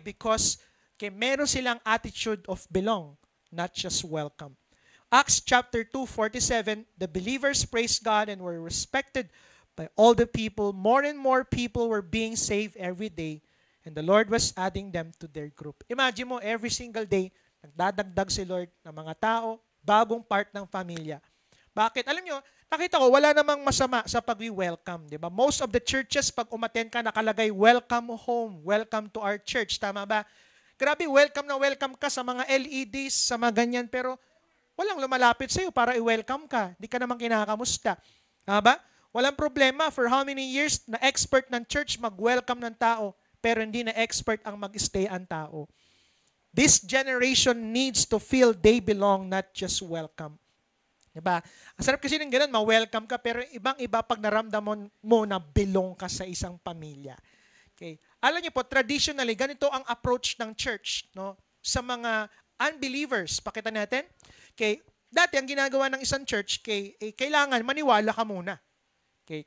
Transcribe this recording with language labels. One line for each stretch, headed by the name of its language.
English: Because
Filipino: meron silang
English: attitude of belong, not just welcome. Acts chapter 2:47, the believers praised God and were respected by all the people. More and more people were being saved every day, and the Lord was adding them to their group.
Filipino: Imagine mo, every single day, nagdadagdag si Lord ng mga tao, bagong part ng pamilya. Bakit? Alam nyo, nakita ko, wala namang masama sa pag-welcome. Diba?
English: Most of the churches,
Filipino: pag umattend ka, nakalagay,
English: welcome home, welcome to our church.
Filipino: Tama ba? Grabe, welcome na welcome ka sa mga LEDs, sa mga ganyan, pero walang lumalapit sa'yo para i-welcome ka. Hindi ka naman kinakamusta. Ba? Walang problema for how many years na expert ng church mag-welcome ng tao, pero hindi na expert ang mag-stay ang tao.
English: This generation needs to feel they belong, not just welcome.
Filipino: Diba? Ang sarap kasi ng ganun, ma-welcome ka, pero ibang-iba pag naramdaman mo na belong ka sa isang pamilya. Okay. Alam niyo po, traditionally, ganito ang approach ng church, no, sa mga unbelievers. Pakita natin. Okay. Dati, ang ginagawa ng isang church, kailangan maniwala ka muna. Okay.